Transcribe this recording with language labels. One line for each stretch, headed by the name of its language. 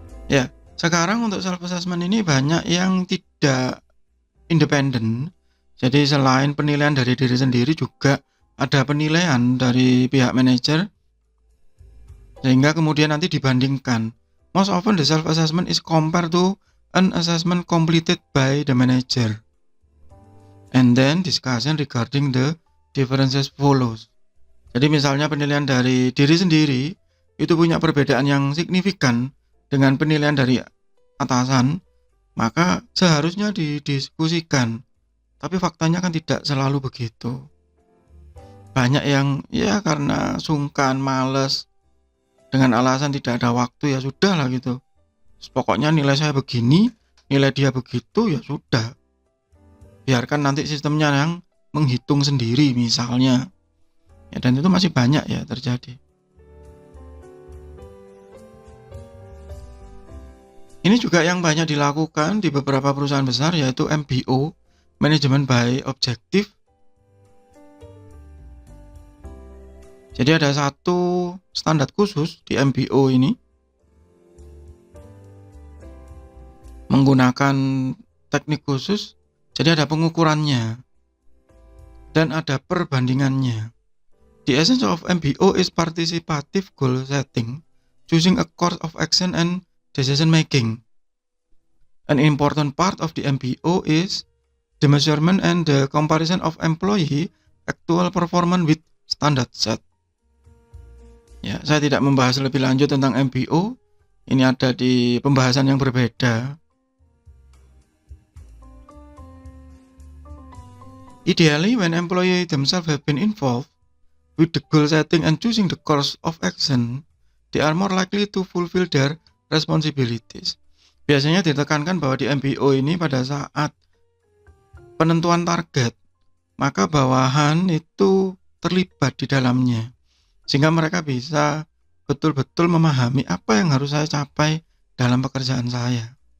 Indonesian: Ya, sekarang untuk self assessment ini banyak yang tidak independen. Jadi selain penilaian dari diri sendiri juga ada penilaian dari pihak manajer, sehingga kemudian nanti dibandingkan.
English: Most often the self assessment is compared to an assessment completed by the manager, and then discussion regarding the differences follows.
Indonesian: Jadi misalnya penilaian dari diri sendiri itu punya perbedaan yang signifikan dengan penilaian dari atasan, maka seharusnya didiskusikan. Tapi faktanya kan tidak selalu begitu. Banyak yang ya karena sungkan, males, dengan alasan tidak ada waktu, ya sudah lah gitu. Pokoknya nilai saya begini, nilai dia begitu, ya sudah. Biarkan nanti sistemnya yang menghitung sendiri misalnya. Ya, dan itu masih banyak ya terjadi. Ini juga yang banyak dilakukan di beberapa perusahaan besar, yaitu MBO, Management by Objective. Jadi ada satu standar khusus di MBO ini, menggunakan teknik khusus. Jadi ada pengukurannya dan ada perbandingannya.
English: The essence of MBO is participative goal setting, choosing a course of action and decision making. An important part of the MBO is the measurement and the comparison of employee actual performance with standard set.
Indonesian: Ya, saya tidak membahas lebih lanjut tentang MBO. Ini ada di pembahasan yang berbeda.
English: Ideally, when employee themselves have been involved with the goal setting and choosing the course of action, they are more likely to fulfill their responsibilities.
Indonesian: Biasanya ditekankan bahwa di MBO ini pada saat penentuan target, maka bawahan itu terlibat di dalamnya, sehingga mereka bisa betul-betul memahami apa yang harus saya capai dalam pekerjaan saya.